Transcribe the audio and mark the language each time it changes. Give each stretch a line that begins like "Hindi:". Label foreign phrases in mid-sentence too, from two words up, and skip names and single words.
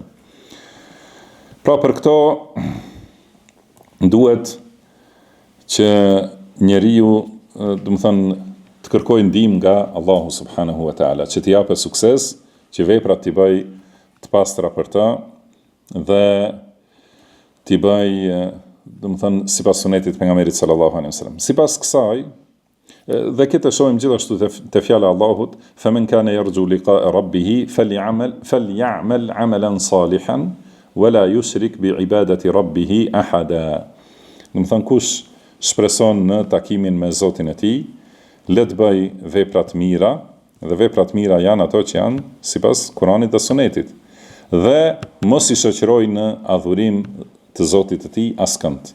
Albanian: Pra për këto duhet që njeriu, do të thonë, të kërkojë ndihmë nga Allahu
Arabic: سبحانه وتعالى,
Albanian: që t'i japë sukses, që veprat t'i bëj të pastra për ta dhe t'i bëj, do të thonë, sipas sunetit të pejgamberit
Arabic: صلى الله عليه وسلم.
Albanian: Sipas kësaj, dhe këtë shohim gjithashtu te fjala e Allahut:
Arabic: "فمن كان يرجو لقاء ربه فليعمل عملا صالحا ولا يشرك بعبادة ربه أحدا."
Albanian: Do të thonë kush shpreson në takimin me Zotin e tij, le të bëj vepra të mira, dhe veprat mira janë ato që janë sipas Kuranit dhe Sunetit. Dhe mos i shoqëroj në adhurim të Zotit të tij askënd.